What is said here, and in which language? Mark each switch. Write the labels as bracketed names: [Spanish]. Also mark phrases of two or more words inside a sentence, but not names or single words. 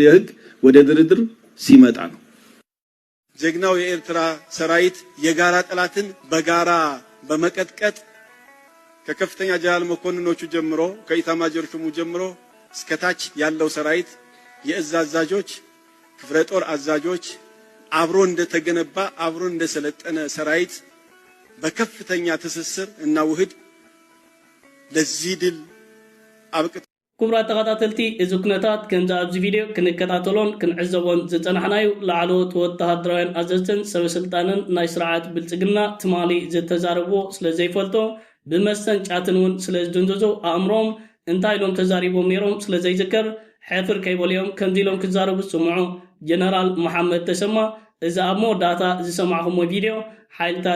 [Amharic] ህግ ወደ ድርድር ሲመጣ ነው። ጀግናው የኤርትራ ሰራዊት የጋራ ጠላትን በጋራ በመቀጥቀጥ ከከፍተኛ ጀነራል መኮንኖቹ ጀምሮ ከኢታማጆር ሹሙ ጀምሮ እስከታች ያለው ሰራዊት የእዝ አዛዦች፣ ክፍለ ጦር አዛዦች አብሮ እንደተገነባ አብሮ እንደሰለጠነ ሰራዊት በከፍተኛ ትስስር እና ውህድ ለዚህ ድል አብቅት። [Tigrinya] ክቡራት ተኸታተልቲ እዚ ኩነታት ከምዚ ኣብዚ ቪድዮ ክንከታተሎን ክንዕዘቦን ዝፀናሕናዩ ላዕለዎት ወተሃደራውያን ኣዘዝትን ሰበስልጣንን ናይ ስርዓት ብልፅግና ትማሊ ዝተዛረብዎ ስለ ዘይፈልጦ ብመስተንጫትን እውን ስለ ዝድንዘዞ ኣእምሮም እንታይ ኢሎም ተዛሪቦም ነይሮም ስለ ዘይዝከር ሕፍር ከይበልዮም ከምዚ ኢሎም ክዛረቡ ዝስምዑ ጀነራል መሐመድ ተሰማ እዚ ኣብ መወዳእታ ዝሰማዕኹሞ ቪድዮ ሓይልታት